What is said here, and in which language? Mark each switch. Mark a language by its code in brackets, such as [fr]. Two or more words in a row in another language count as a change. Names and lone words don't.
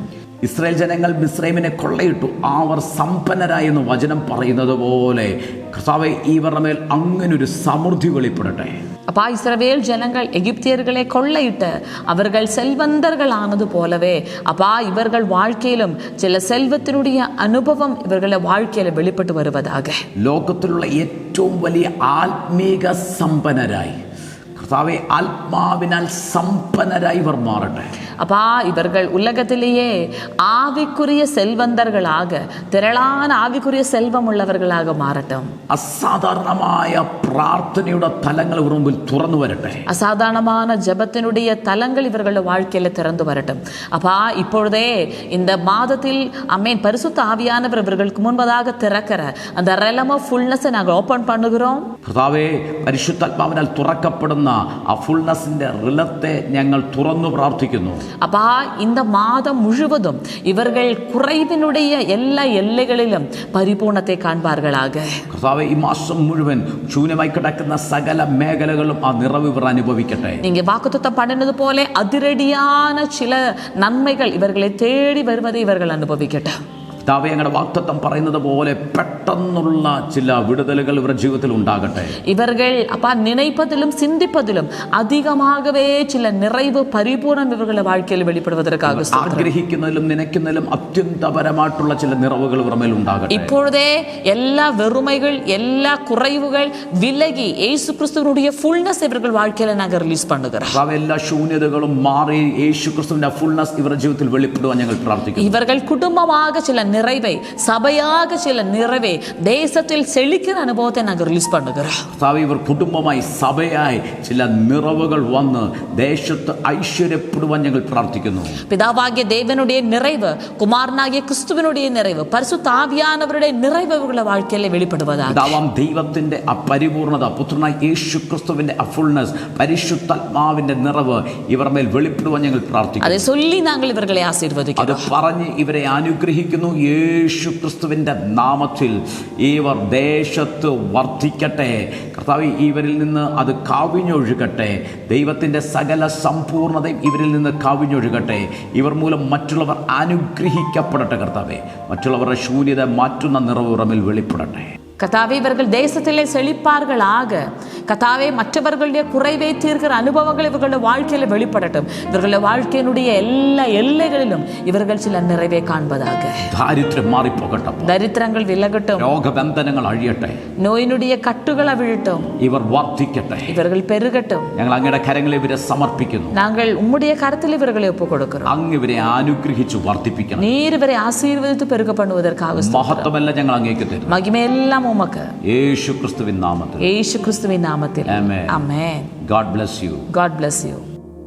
[ml] ഇസ്രായേൽ ജനങ്ങൾ മിസ്രൈമിനെ കൊള്ളയിട്ടു, അവർ സമ്പന്നരായി എന്ന് വചനം പറയുന്നത് പോലെ കർത്താവേ, ഇവരുടെ മേൽ അങ്ങനൊരു സമൃദ്ധി വെളിപ്പെടട്ടെ. [ta] அப்பா, இஸ்ரவேல் ஜனங்கள் எகிப்தியர்களை கொள்ளையிட்டு அவர்கள் செல்வந்தர்கள் ஆனது போலவே அப்பா இவர்கள் வாழ்க்கையிலும் சில செல்வத்தினுடைய அனுபவம் இவர்களுடைய வாழ்க்கையில வெளிப்பட்டு வருவதாக. [ml] ലോകത്തിലുള്ള ഏറ്റവും വലിയ ആത്മീക സമ്പന്നരായി കർത്താവേ, ആത്മാവിനാൽ സമ്പന്നരായി ഇവർ മാറട്ടെ. [ta] அப்பா, இவர்கள் உலகத்திலேயே ஆவிக்குரிய செல்வந்தர்களாக திரளான ஆவிக்குரிய செல்வம் உள்ளவர்களாக மாறட்டும். [ml] അസാധാരണമായ പ്രാർത്ഥനയുടെ തലങ്ങൾ ഇവർ മുമ്പിൽ തുറന്നു വരട്ടെ. [ta] அசாதாரணமான ஜெபத்தினுடைய தலங்கள் இவர்களுடைய வாழ்க்கையில திறந்து வரட்டும். அப்பா, இப்பொழுதே இந்த மாதத்தில் அமேன் பரிசுத்த ஆவியானவர் இவர்களுக்கு முன்பதாக திறக்கிற அந்த [en] realm of fullness [ta] நாங்கள் ஓபன் பண்ணுகிறோம். [ml] കർത്താവേ, പരിശുദ്ധാത്മാവിനാൽ തുറക്കപ്പെടുന്ന ആ ഫുൾനെസിന്റെ റിലത്തെ ഞങ്ങൾ തുറന്നു പ്രാർത്ഥിക്കുന്നു. [ta] அப்பா, இந்த மாதம் முழுவதும் இவர்கள் குறைவினுடைய எல்லா எல்லைகளிலும் பரிபூர்ணத்தை காண்பார்களாக. [ml] കർത്താവേ, ഈ മാസം മുഴുവൻ ശൂന്യമായി കിടക്കുന്ന സകല മേഖലകളും ആ നിറവ് ഇവർ അനുഭവിക്കട്ടെ. [ta] நீங்க வாக்குத்தத்தம் பண்ணினது போல அதிரடியான சில நன்மைகள் இவர்களை தேடி வருவதை இவர்கள் அனுபவிக்கட்டும். [ml] കർത്താവേ, ഞങ്ങളുടെ വാഗ്ദത്തം പറയുന്നത് പോലെ പെട്ടെന്നുള്ള ചില വിടുതലുകൾ ഇവരുടെ ജീവിതത്തിൽ ഉണ്ടാകട്ടെ. [ta] இவர்கள் அப்பா நினைப்பதிலும் சிந்திப்பதிலும் அதிகமாகவே சில நிறைவு பரிபூர்ணம் இவர்களுடைய வாழ்க்கையில் வெளிப்படுவதற்காக [ml] ആഗ്രഹിക്കുന്നതിലും നനയ്ക്കുന്നതിലും അത്യന്തപരമായിട്ടുള്ള ചില നിറവുകൾ ഇവരുടെ മേൽ ഉണ്ടാകട്ടെ. [ta] இப்பொழுதே எல்லா வெறுமைகள் எல்லா குறைவுகள் விலகி இயேசு கிறிஸ்துவினுடைய ஃபுல்னஸ் இவர்கள் வாழ்க்கையில நாங்கள் ரிலீஸ் பண்ணுகிறோம். [ml] എല്ലാ ശൂന്യതകളും മാറി യേശു ക്രിസ്തുവിന്റെ ഫുൾനെസ് ഇവരുടെ ജീവിതത്തിൽ വെളിപ്പെടുവാൻ ഞങ്ങൾ പ്രാർത്ഥിക്കുന്നു. [ta] இவர்கள் குடும்பமாக சில நிறைவை, சபையாக சில நிறைவை, தேசத்தில் செழிக்கிற அனுபவத்தை நாங்கள் ரிலீஸ் பண்ணுகிறோம். [ml] ഇവർ കുടുംബമായി സഭയായി ചില നിറവുകൾ വന്ന് ദേശത്ത് ഐശ്വര്യപ്പെടുവാൻ ഞങ്ങൾ പ്രാർത്ഥിക്കുന്നു. [ta] பிதாவாகிய தேவனுடைய நிறைவு, குமாரனாகிய கிறிஸ்துவினுடைய நிறைவு, பரிசுத்த ஆவியானவருடைய நிறைவு இவர்களுடைய வாழ்க்கையில வெளிப்படுவதாக. [ml] പിതാവാം ദൈവത്തിന്റെ ആ പരിപൂർണത, പുത്രനായ യേശു ക്രിസ്തുവിന്റെ ആ ഫുൾനെസ്, പരിശുദ്ധാത്മാവിന്റെ നിറവ് ഇവർ മേൽ വെളിപ്പെടുവാൻ ഞങ്ങൾ പ്രാർത്ഥിക്കുന്നു. [ta] அதை சொல்லி நாங்கள் இவர்களை ஆசீர்வதிக்கிறோம். [ml] അത് പറഞ്ഞ് ഇവരെ അനുഗ്രഹിക്കുന്നു. യേശു ക്രിസ്തുവിന്റെ നാമത്തിൽ ഇവർ ദേശത്ത് വർദ്ധിക്കട്ടെ. കർത്താവ്, ഇവരിൽ നിന്ന് അത് കവിഞ്ഞൊഴുകട്ടെ. ദൈവത്തിന്റെ സകല സമ്പൂർണതയും ഇവരിൽ നിന്ന് കവിഞ്ഞൊഴുകട്ടെ. ഇവർ മൂലം മറ്റുള്ളവർ അനുഗ്രഹിക്കപ്പെടട്ടെ. കർത്താവേ, മറ്റുള്ളവരുടെ ശൂന്യത മാറ്റുന്ന നിറവ് ഇവരിൽ വെളിപ്പെടട്ടെ. [ta] கர்த்தாவே, இவர்கள் தேசத்திலே செழிப்பார்களாக. கர்த்தாவே, மற்றவர்களுடைய குறைவை தீர்க்கிற அனுபவங்கள் இவர்களுடைய வாழ்க்கையில வெளிப்படட்டும். இவர்களுடைய வாழ்க்கையினுடைய எல்லா எல்லைகளிலும் இவர்கள் சில நிறைவை காண்பதாக. [ml] ദാരിദ്ര്യം മാറിപ്പോകട്ടെ. [ta] ദരിദ്രങ്ങൾ വിലകட்டும். [ml] രോഗബന്ധനങ്ങൾ അഴിയട്ടെ. [ta] நோயினுடைய கட்டுகள் அவிழட்டும். [ml] ഇവർ വർദ്ധിക്കട്ടെ. [ta] இவர்கள் பெருகட்டும். [ml] ഞങ്ങൾ അങ്ങയുടെ കരങ്ങളിൽ ഇവരെ സമർപ്പിക്കുന്നു. [ta] நாங்கள் உம்முடைய கரத்தில் இவர்களை ஒப்புக் கொடுக்கிறோம். [ml] അങ്ങ് ഇവരെ അനുഗ്രഹിച്ചു വർദ്ധിപ്പിക്കണം. [ta] நீர் இவரை ஆசீர்வதித்து பெருக பண்ணுவதற்காக [ml] മഹത്വമെല്ലാം ഞങ്ങൾ അങ്ങേക്ക് തരും. [ta] மகிமையெல்லாம் உமக்கு. [ml] യേശു ക്രിസ്തുവിൻ നാമത്തിൽ. യേശു ക്രിസ്തുവിൻ നാമത്തിൽ. [en] Amen. Amen. God bless you. God bless you.